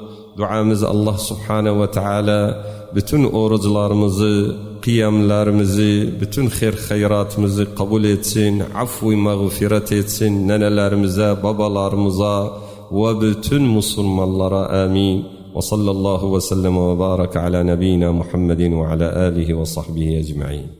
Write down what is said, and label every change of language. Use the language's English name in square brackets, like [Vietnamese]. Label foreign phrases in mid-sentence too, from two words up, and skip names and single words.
[Turkish] Duamız Allah [Arabic] سبحانه وتعالى [Turkish] bütün oruçlarımızı, kıyamlarımızı, bütün hayratımızı kabul etsin, affu mağfiret etsin nenelerimize, babalarımıza ve bütün Müslümanlara amin. [Arabic] وصلى الله وسلم وبارك على نبينا محمد وعلى آله وصحبه أجمعين.